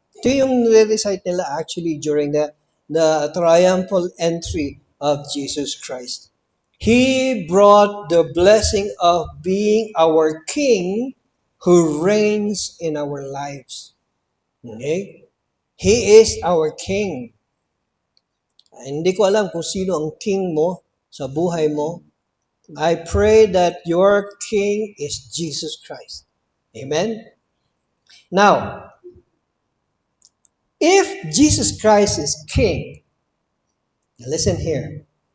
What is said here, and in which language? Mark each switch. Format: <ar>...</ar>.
<tl>Ito yung nire-recite nila</tl> <en>actually during the triumphal entry of Jesus Christ. He brought the blessing of being our King who reigns in our lives. Okay? He is our King.</en> <tl>Hindi ko alam kung sino ang king mo sa buhay mo.</tl> <en>I pray that your king is Jesus Christ. Amen? Now, if Jesus Christ is king, listen here.</en>